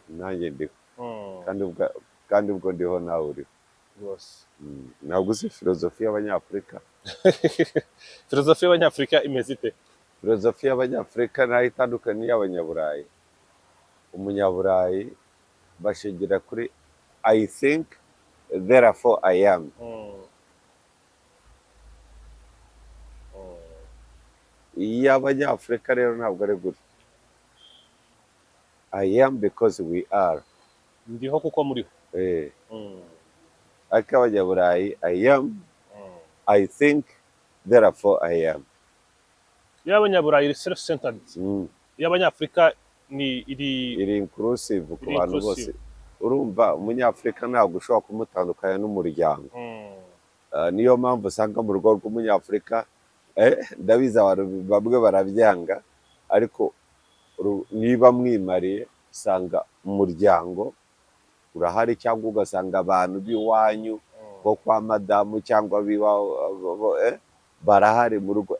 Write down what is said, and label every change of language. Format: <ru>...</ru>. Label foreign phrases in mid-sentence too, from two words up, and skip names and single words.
<rw>nanjye ndiho kandi ubwo ndiho nawe uriho rwose ntabwo uzi filozofi y'Abanyafurika filozofi y'Abanyafurika imeze ite filozofi y'abanyafurika nayo itandukanye n'iy'abanyaburayi. Umunyaburayi bashingira kuri</rw> <en>I think therefore I am.</en> <rw>Iy'abanyafurika rero ntabwo ari gutya.</rw> <en>I am because we are.</en> <rw>ndiho kuko muriho. Ariko abanyaburayi</rw> <en>I am, I think therefore I am.</en> <rw>Iy'abanyaburayi iri</rw> <en>self centered,</en> <rw>iy'abanyafurika ni iri inclusive ku bantu bose. Urumva umunyafurika ntabwo ushobora kumutandukanya n'umuryango. Niyo mpamvu usanga mu rugo rw'umunyafurika ndabizi abantu bamwe barabyanga, ariko niba mwimariye usanga umuryango urahari, cyangwa ugasanga abantu b'iwanyu bo kwa madamu cyangwa barahari mu rugo.</rw>